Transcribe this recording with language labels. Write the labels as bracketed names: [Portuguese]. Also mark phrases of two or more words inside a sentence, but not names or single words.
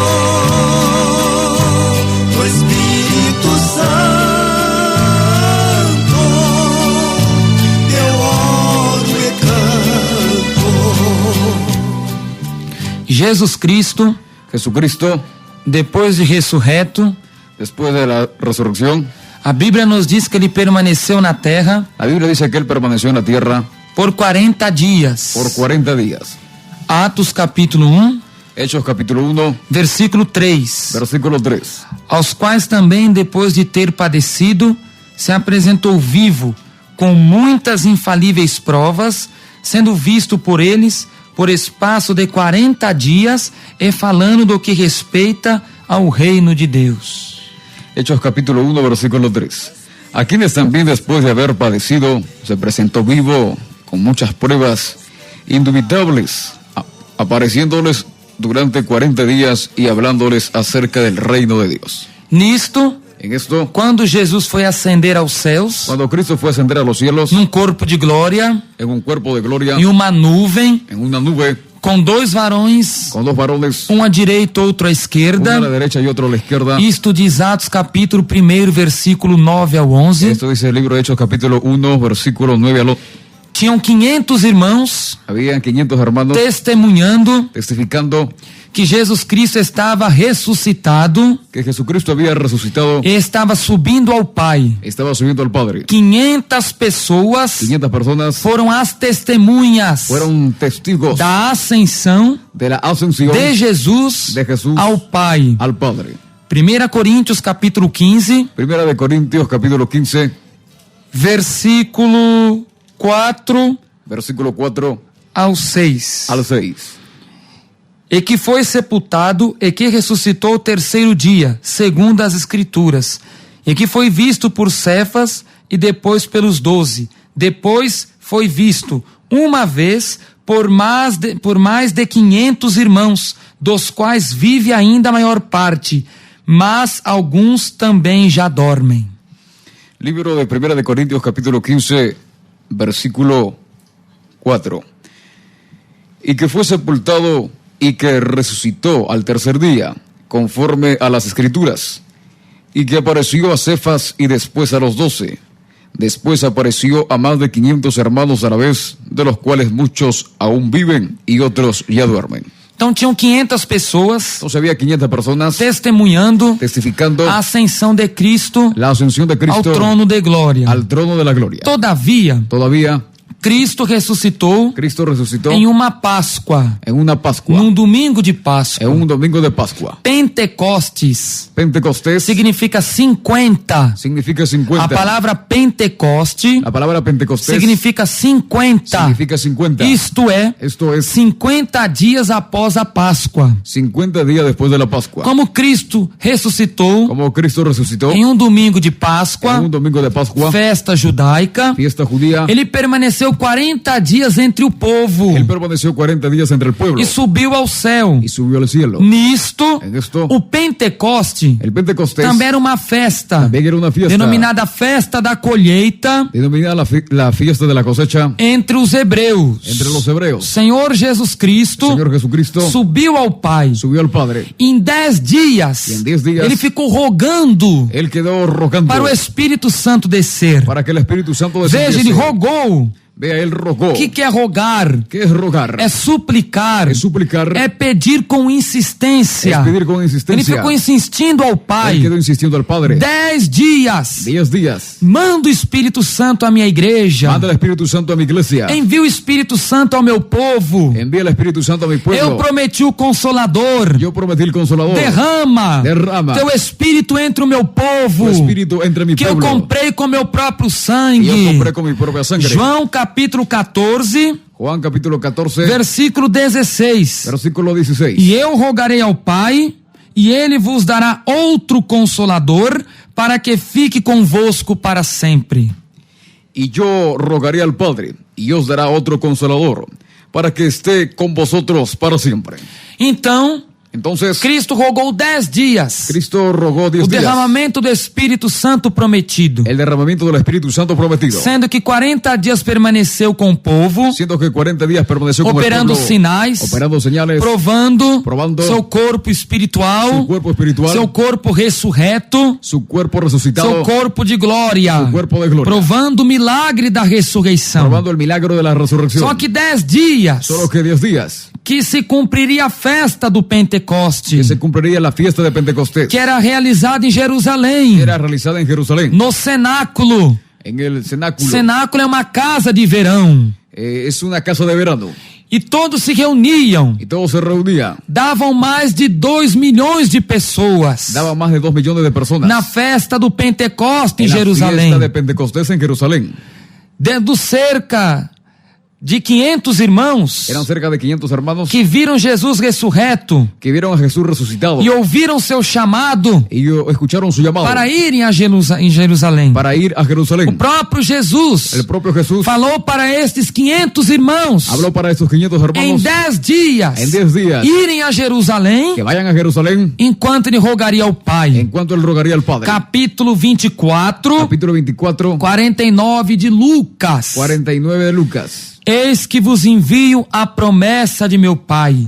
[Portuguese] No Espírito Santo Jesucristo, depois de ressurreto, [Spanish] después de la resurrección, [Portuguese] a Bíblia nos diz que ele permaneceu na terra. [Spanish] La Biblia dice que él permaneció en la tierra [Portuguese] por 40 dias. [Spanish] Por 40 días. [Portuguese] Atos capítulo 1, [Spanish] Hechos capítulo 1, [Portuguese] versículo 3. [Spanish] Versículo 3. [Portuguese] Aos quais também, depois de ter padecido, se apresentou vivo, com muitas infalíveis provas, sendo visto por eles por espaço de 40 dias e falando do que respeita ao reino de Deus. [Spanish] Hechos capítulo 1, versículo 3. a quienes también después de haber padecido se presentó vivo con muchas pruebas indubitables, apareciéndoles durante 40 días y hablándoles acerca del reino de Dios. [Portuguese] Nisto, [Spanish] En esto, [Portuguese] quando Jesus foi ascender aos céus, [Spanish] cuando Cristo fue a ascender a los cielos, [Portuguese] num corpo de glória, [Spanish] en un cuerpo de gloria, [Portuguese] em uma nuvem, [Spanish] en una nube, [Portuguese] com dois varões, [Spanish] con dos varones, [Portuguese] um à direita, outro à [Spanish] uno [Portuguese] esquerda. [Spanish] a la derecha y otro a la izquierda. [Portuguese] Isto diz Atos capítulo 1, versículo 9 ao 11. [Spanish] Esto dice el libro de Hechos capítulo 1, versículo 9 al 11. [Portuguese] Tinham 500 irmãos [Spanish] Habían 500 hermanos [Portuguese] testemunhando [Spanish] testificando [Portuguese] que Jesus Cristo estava ressuscitado [Spanish] que Jesucristo había resucitado, [Portuguese] e estava subindo ao Pai. [Spanish] estaba subiendo al Padre. [Portuguese] 500 pessoas [Spanish] 500 personas [Portuguese] foram as testemunhas [Spanish] fueron testigos [Portuguese] da ascensão [Spanish] de la ascensión [Portuguese] de Jesus [Spanish] de Jesús [Portuguese] ao Pai. [Spanish] al Padre. [Portuguese] 1 Coríntios capítulo 15, [Spanish] Primera de Corintios capítulo 15, [Portuguese] versículo 4 [Spanish] versículo 4 [Portuguese] ao 6. [Spanish] al 6. [Portuguese] E que foi sepultado e que ressuscitou o terceiro dia, segundo as Escrituras, e que foi visto por Cefas e depois pelos 12. Depois foi visto uma vez por mais de 500 irmãos, dos quais vive ainda a maior parte, mas alguns também já dormem. [Spanish] Libro de Primera de Corintios capítulo 15, versículo 4. Y que fue sepultado y que resucitó al tercer día, conforme a las Escrituras, y que apareció a Cefas y después a los 12. Después apareció a más de 500 hermanos a la vez, de los cuales muchos aún viven y otros ya duermen. [Portuguese] Então tinham 500 pessoas [Spanish] Entonces había 500 personas [Portuguese] testemunhando [Spanish] testificando [Portuguese] a ascensão de Cristo [Spanish] la ascensión de [Portuguese] ao [Spanish] Cristo [Portuguese] trono de glória. [Spanish] al trono de la gloria. [Portuguese] Todavia, [Spanish] Todavía [Portuguese] Cristo ressuscitou [Spanish] Cristo resucitó [Portuguese] em uma Páscoa, [Spanish] en una Pascua, [Portuguese] num domingo de Páscoa. [Spanish] en un domingo de Pascua. [Portuguese] Pentecostes [Spanish] Pentecostés [Portuguese] significa 50. [Spanish] significa 50. [Portuguese] A palavra Pentecoste [Spanish] La palabra Pentecostés [Portuguese] significa 50. [Spanish] significa 50. [Portuguese] Isto é, [Spanish] Esto es [Portuguese] 50 dias após a Páscoa. [Spanish] 50 días después de la Pascua. [Portuguese] Como Cristo ressuscitou [Spanish] Como Cristo resucitó [Portuguese] em um domingo de [Spanish] en [Portuguese] Páscoa, [Spanish] un domingo de Pascua, [Portuguese] festa judaica, [Spanish] fiesta judía, [Portuguese] ele permaneceu 40 dias entre o povo [Spanish] él permaneció 40 días entre el pueblo [Portuguese] e subiu ao céu. [Spanish] y subió al cielo. [Portuguese] Nisto, [Spanish] En esto, [Portuguese] o Pentecoste [Spanish] el Pentecostés [Portuguese] também era uma festa, [Spanish] también era una fiesta [Portuguese] denominada Festa da Colheita [Spanish] denominada la fiesta de la cosecha [Portuguese] entre os hebreus. [Spanish] entre los hebreos. [Portuguese] Senhor Jesus Cristo [Spanish] El Señor Jesucristo [Portuguese] subiu ao Pai. [Spanish] subió al Padre. [Portuguese] Em 10 dias, E em 10 dias, ele ficou rogando [Spanish] Él quedó rogando [Portuguese] para o Espírito Santo descer. [Spanish] para que el Espíritu Santo [Portuguese] Veja, ele [Spanish] descendiese. [Portuguese] rogou. [Spanish] Vea, él rogó. [Portuguese] O que é rogar? [Spanish] ¿Qué es rogar? [Portuguese] É suplicar. [Spanish] Es suplicar. [Portuguese] É pedir com insistência. [Spanish] Es pedir con [Portuguese] Ele [Spanish] insistencia. [Portuguese] ficou insistindo ao [Spanish] Él [Portuguese] Pai. [Spanish] quedó insistiendo al Padre. [Portuguese] 10 dias. [Spanish] 10 días. [Portuguese] Manda o Espírito Santo à minha igreja. [Spanish] Manda el Espíritu Santo a mi iglesia. [Portuguese] Envia o Espírito Santo ao meu povo. [Spanish] Envía el Espíritu Santo a mi [Portuguese] Eu [Spanish] pueblo. [Portuguese] prometi o Consolador. [Spanish] Yo prometí el Consolador. [Portuguese] Derrama [Spanish] Derrama. [Portuguese] teu Espírito entre o meu [Spanish] Tu [Portuguese] povo. [Spanish] Espíritu entre mi [Portuguese] Que eu [Spanish] pueblo. [Portuguese] comprei com meu próprio [Spanish] Y [Portuguese] sangue. [Spanish] yo compré con mi propia sangre. [Portuguese] João capítulo 14, [Spanish] Juan capítulo 14, [Portuguese] versículo 16. [Spanish] versículo 16. [Portuguese] E eu rogarei ao Pai, e ele vos dará outro Consolador, para que fique convosco para sempre. [Spanish] Y yo rogaré al Padre, y os dará otro Consolador, para que esté con vosotros para siempre. [Portuguese] Então, [Spanish] Entonces, [Portuguese] Cristo rogou 10 dias. [Spanish] Cristo rogó 10 [Portuguese] O [Spanish] días. [Portuguese] derramamento do Espírito Santo prometido. [Spanish] El derramamiento del Espíritu Santo prometido. [Portuguese] Sendo que 40 dias permaneceu com o povo, [Spanish] Siendo que 40 días permaneció con el [Portuguese] operando [Spanish] pueblo, [Portuguese] sinais, [Spanish] operando señales, [Portuguese] provando [Spanish] su [Portuguese] seu corpo [Spanish] cuerpo [Portuguese] espiritual, [Spanish] espiritual, [Portuguese] seu corpo ressurreto, [Spanish] su cuerpo resucitado, [Portuguese] seu corpo de glória, [Spanish] su cuerpo de gloria, [Portuguese] provando o milagre da ressurreição. [Spanish] probando el milagro de la resurrección. [Portuguese] Só que 10 dias [Spanish] Solo que 10 días [Portuguese] que se cumpriria a festa do Pentecoste, [Spanish] que se cumpliría la fiesta de Pentecostés, [Portuguese] que era realizada em Jerusalém, [Spanish] era realizada en Jerusalén, [Portuguese] no cenáculo. [Spanish] en el cenáculo. [Portuguese] Cenáculo é uma casa de verão. [Spanish] Es una casa de verano. [Portuguese] E todos se reuniam. [Spanish] Y todos se reunían. [Portuguese] Davam mais de 2 milhões de pessoas [Spanish] Daba más de 2 millones de personas. [Portuguese] na festa do Pentecoste em [Spanish] en la [Portuguese] Jerusalém. [Spanish] fiesta de Pentecostés en Jerusalén. [Portuguese] Dentro cerca de 500 irmãos [Spanish] Eran cerca de 500 hermanos [Portuguese] que viram Jesus ressurreto [Spanish] que vieron a Jesús resucitado [Portuguese] e ouviram seu chamado [Spanish] y escucharon su llamado [Portuguese] para irem em Jerusalém. [Spanish] para ir a [Portuguese] O [Spanish] Jerusalén. [Portuguese] próprio Jesus [Spanish] El propio Jesús [Portuguese] falou para estes 500 irmãos [Spanish] habló para estos 500 [Portuguese] em [Spanish] hermanos [Portuguese] 10 dias [Spanish] en 10 días [Portuguese] irem a Jerusalém [Spanish] que vayan a Jerusalén [Portuguese] enquanto ele rogaria ao Pai. [Spanish] en cuanto él rogaría al Padre. [Portuguese] Capítulo 24, [Spanish] Capítulo 24, [Portuguese] 49 de Lucas. [Spanish] 49 de Lucas. [Portuguese] Eis que vos envio a promessa de meu Pai.